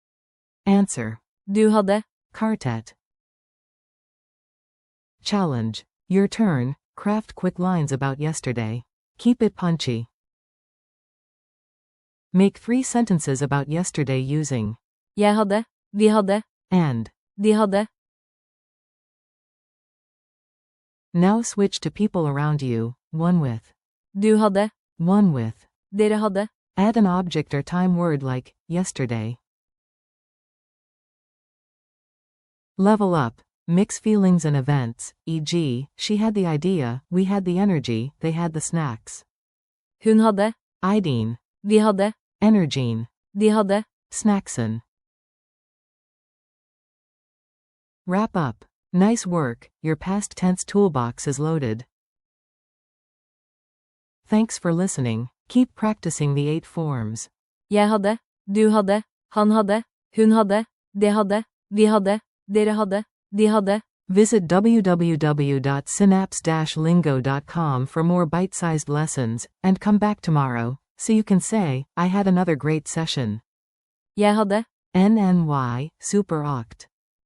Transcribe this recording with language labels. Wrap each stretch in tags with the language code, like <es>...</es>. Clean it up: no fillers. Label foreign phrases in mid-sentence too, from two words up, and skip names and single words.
<no>Du hadde. Kartet.</no> <en>Challenge. Your turn. Craft quick lines about yesterday. Keep it punchy. Make 3 sentences about yesterday using</en> <no>Jeg hadde, vi hadde,</no> <en>and.</en> <no>de hadde.</no> <en>Now switch to people around you. One with.</en> <no>Du hadde,</no> <en>One with.</en> <no>dere hadde.</no> <en>Add an object or time word like yesterday. Level up. Mix feelings and events, e.g., she had the idea, we had the energy, they had the snacks.</en> <no>Hun hadde, Ideen. vi hadde, Energene. de hadde. Snacksin.</no> <en>Wrap up. Nice work, your past tense toolbox is loaded. Thanks for listening. Keep practicing the 8 forms.</en> <no>Jeg hadde, du hadde, han hadde, hun hadde, det hadde, vi hadde, dere hadde, de hadde.</no> <en>Visit www.synapse-lingo.com for more bite-sized lessons, and come back tomorrow, so you can say, I had another great session.</en> <no>Jeg hadde. NNY, super oct.</no>